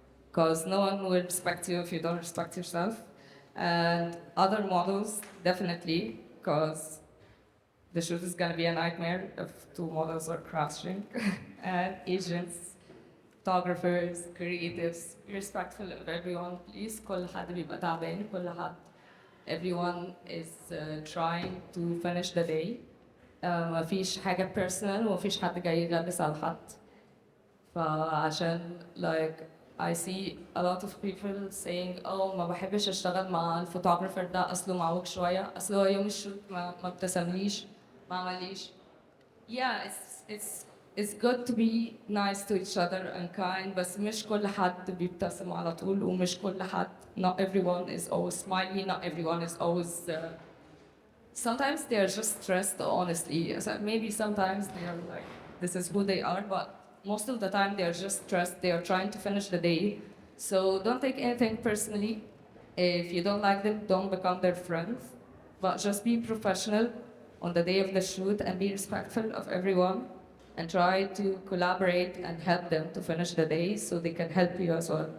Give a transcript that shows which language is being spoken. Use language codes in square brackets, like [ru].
[en] because no one will respect you if you don't respect yourself. And other models, definitely, because the shoot is gonna be a nightmare if two models are crashing. And agents, photographers, creatives, be respectful of everyone, please. [ar] كل حد بيبقى تعبان، كل حد. [en] Everyone is trying to finish the day. [ar] مفيش حاجة personal ومفيش حد جاي يغلس على حد. فعشان [en] like I see a lot of people saying oh [ar] ما بحبش اشتغل مع الفوتوغرافر ده اصله معوج شوية اصله هو يوم الشوت ما ابتسمليش ما عمليش. [en] Yeah, it's good to be nice to each other and kind [ar] بس مش كل حد [en] بيبتسم على طول ومش كل حد not everyone is always smiley not everyone is always sometimes they are just stressed honestly so maybe sometimes they are like this is who they are but most of the time they are just stressed they are trying to finish the day so don't take anything personally if you don't like them don't become their friends but just be professional on the day of the shoot and be respectful of everyone and try to collaborate and help them to finish the day so they can help you as well.